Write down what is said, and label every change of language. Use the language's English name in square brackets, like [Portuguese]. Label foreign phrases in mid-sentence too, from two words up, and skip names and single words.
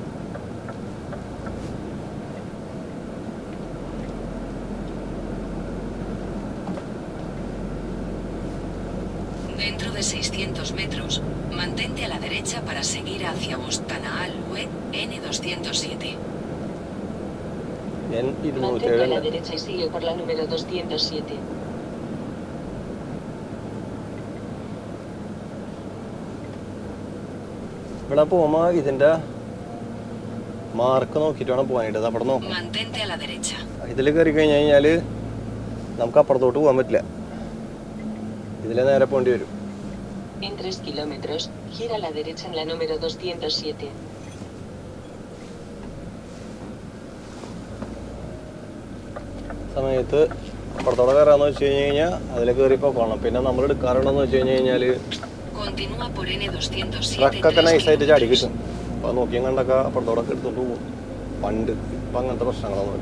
[Spanish] Dentro de 600 metros, mantente a la derecha para seguir hacia Bustanaal UE N207. Mantente a la derecha y sigue por la número 207. [Malayalam] ഇവിടെ പോകുമ്പോൾ ഇതിൻ്റെ മാർക്ക് നോക്കിയിട്ട് വേണം പോകാനായിട്ട്. അവിടെ നോക്കാം. [Spanish] Mantente a la derecha. [Malayalam] ഇതിൽ കയറി കഴിഞ്ഞ് കഴിഞ്ഞാൽ നമുക്ക് അപ്പുറത്തോട്ട് പോകാൻ പറ്റില്ല. ഇതിലെ നേരെ പോകേണ്ടി വരും. [Spanish] En 3 kilómetros, gira a la derecha en la número 207. [Malayalam] സമയത്ത് അപ്പുറത്തോടെ കയറാന്ന് വെച്ച് കഴിഞ്ഞ് കഴിഞ്ഞാൽ അതിൽ കയറി പോകണം. പിന്നെ നമ്മൾ എടുക്കാറുണ്ടെന്ന് വെച്ച് കഴിഞ്ഞ് കഴിഞ്ഞാൽ [Spanish] Continúa por N207. [Malayalam] ട്രക്കൊക്കെ നൈസായിട്ട് ചാടി കിട്ടും. അപ്പോൾ നോക്കിയും കണ്ടൊക്കെ അപ്പുറത്തോടെ എടുത്തോണ്ട് പോകും. പണ്ട് ഇപ്പം അങ്ങനത്തെ പ്രശ്നങ്ങളൊന്നുമില്ല.